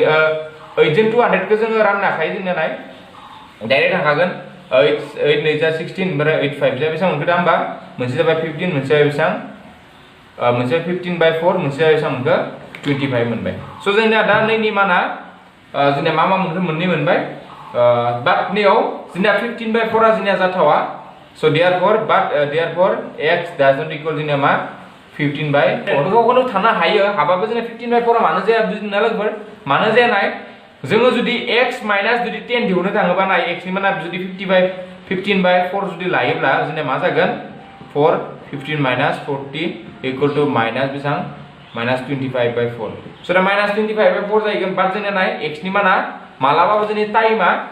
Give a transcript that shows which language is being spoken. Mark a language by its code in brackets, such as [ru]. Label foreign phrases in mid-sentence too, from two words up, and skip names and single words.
[brx] 8 जों 200 खौ जोङो राननो हाखायो जोंना नाय डाइरेक्ट थांखागोन 8 नै जा 16 ओमफ्राय 8 5 जा बेसेबां मोनखो दा होमबा मोनसे जाबाय 15 मोनसे जाबाय बेसेबां मोनसे 15 बाय 4 मोनसे जाबाय बेसेबां मोनखो 25 मोनबाय so जोंना दा नैनि माना जोंना मा मोनखो मोननै मोनबाय but नैयाव जोंना 15 बाय 4 आ जोंना जाथावा so [en] therefore x doesn't equal [brx] जोंना मा 15 बाय 4 बेखौनो थानो हायो हाबाबो जोंना 15 बाय 4 आ मानो जाया बुजिना लोगोफोर मानो जाया नाय जोङो जुदि x माइनस जुदि 10 दिहुननो थाङोबा नाय x नि माना जुदि 15 बाय 4 जुदि लायोब्ला जोंना मा जागोन 4 15 माइनस 40 [en] equal to minus [brx] बेसां -25 बाय 4 so दा -25 बाय 4 जागोन बाट जोंना नाय x नि माना मालाबाबो जोंनि टाइमा